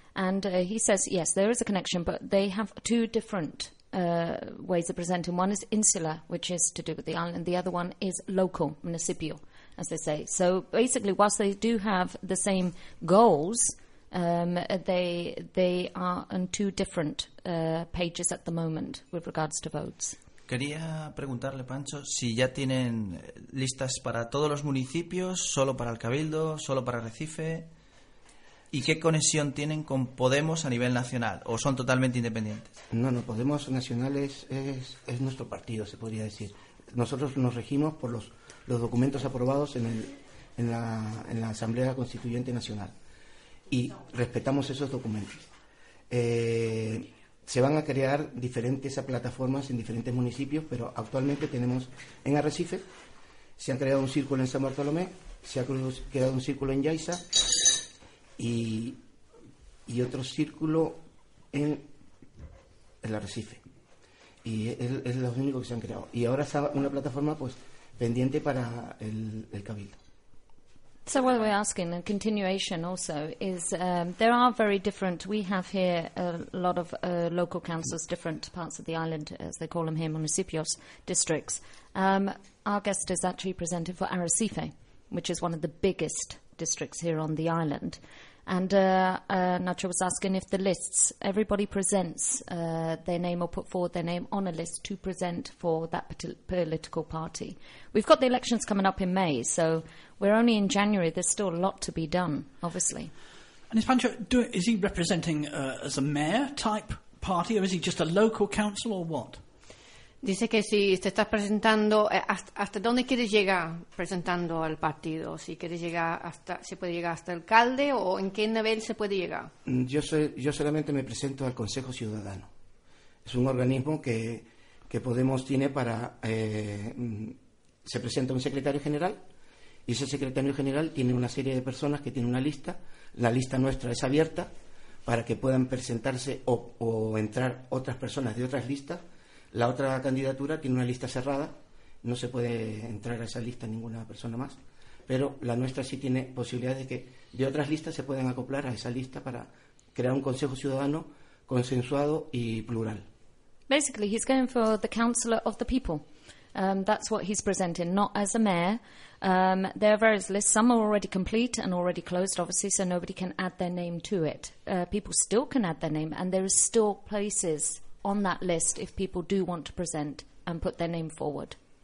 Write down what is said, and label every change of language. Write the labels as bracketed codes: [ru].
[en] And he says, yes, there is a connection, but they have two different ways of presenting. One is insular, which is to do with the island. The other one is local, municipio, as they say. So basically, whilst they do have the same goals, they are on two different pages at the moment with regards to votes. [es] Quería preguntarle, Pancho, si ya tienen listas para todos los municipios, solo para el Cabildo, solo para Recife, ¿y qué conexión tienen con Podemos a nivel nacional? ¿O son totalmente independientes? No, Podemos Nacional es nuestro partido, se podría decir. Nosotros nos regimos por los documentos aprobados en la Asamblea Constituyente Nacional. Y respetamos esos documentos. Se van a crear diferentes plataformas en diferentes municipios, pero actualmente tenemos en Arrecife, se ha creado un círculo en San Bartolomé, se ha creado un círculo en Yaiza, y otro círculo en el Arrecife, y es lo único que se han creado, y ahora está una plataforma pues pendiente para el Cabildo. [en] So what we're asking in continuation also is there are very different, we have here a lot of local councils, different parts of the island as they call them here, municipios, districts. Our guest is actually presented for Arrecife, which is one of the biggest districts here on the island. And Nacho was asking if the lists, everybody presents their name or put forward their name on a list to present for that political party. We've got the elections coming up in May, so we're only in January. There's still a lot to be done, obviously. And is Pancho, is he representing as a mayor-type party, or is he just a local council, or what? [es] Dice que si te estás presentando, ¿hasta dónde quieres llegar presentando al partido? Si quieres llegar hasta, ¿se puede llegar hasta alcalde o en qué nivel se puede llegar? Yo solamente me presento al Consejo Ciudadano. Es un organismo que Podemos tiene para... se presenta un secretario general y ese secretario general tiene una serie de personas que tiene una lista. La lista nuestra es abierta para que puedan presentarse o entrar otras personas de otras listas. La otra candidatura tiene una lista cerrada, no se puede entrar a esa lista ninguna persona más, pero la nuestra sí tiene posibilidades de que de otras listas se puedan acoplar a esa lista para crear un Consejo Ciudadano consensuado y plural. [en] Basically, he's going for the councillor of the people. That's what he's presenting, not as a mayor. There are various lists. Some are already complete and already closed, obviously, so nobody can add their name to it. People still can add their name, and there are still places on that list if people do want to present and put their name forward.